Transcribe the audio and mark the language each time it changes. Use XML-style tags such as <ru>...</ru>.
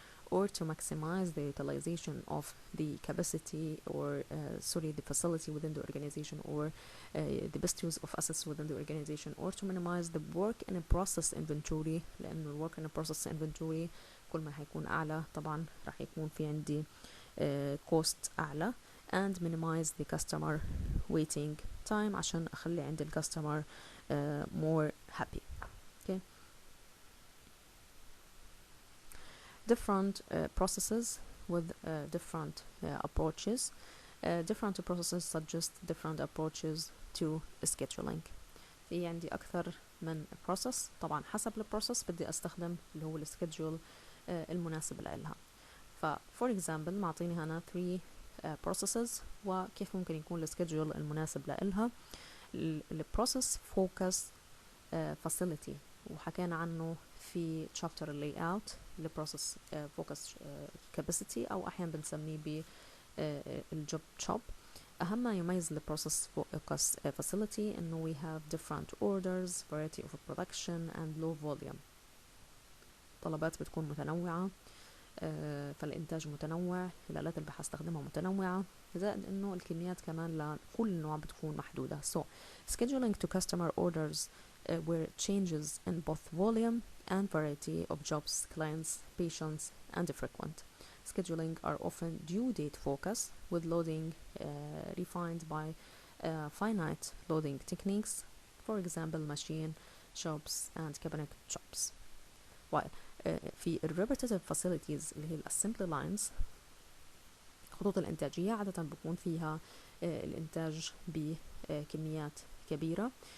<en>or to maximize the utilization of the capacity or the facility within the organization, or the best use of assets within the organization, or to minimize the work in a process inventory،</en> <ar>لأن ال work in a process inventory كل ما هيكون أعلى طبعا راح يكون في عندي cost أعلى،</ar> <en>and minimize the customer waiting time</en> <ar>عشان أخلي عند ال</ar> <en>customer more happy. Okay. Different processes with different approaches. Different processes suggest different approaches to scheduling.</en> <ar>في عندي أكثر من process، طبعا حسب البروسيس بدي أستخدم اللي هو السكيدجول المناسب لها. ف for example معطيني هنا 3 processes وكيف ممكن يكون السكيدجول المناسب لها. البروسيس focus facility وحكينا عنه في chapter layout، البروسيس focus capacity أو أحيانا بنسميه ب الجوب شوب. أهم ما يميز البروسيس</ar> <en>focus facility إنه we have different orders, variety of production and low volume.</en> <ar>طلبات بتكون متنوعة، فالإنتاج متنوع، الآلات اللي هستخدمها متنوعة، زائد إنه الكميات كمان لكل نوع بتكون محدودة.</ar> <en>So scheduling to customer orders where changes in both volume and variety of jobs, clients, patients, and frequent. Scheduling are often due date focus with loading refined by finite loading techniques, for example machine shops and cabinet shops.</en> <ar>While في repetitive facilities اللي هي الأسمبلي لاينز، خطوط الإنتاجية عادة بيكون فيها الإنتاج بكميات كبيرة.</ar>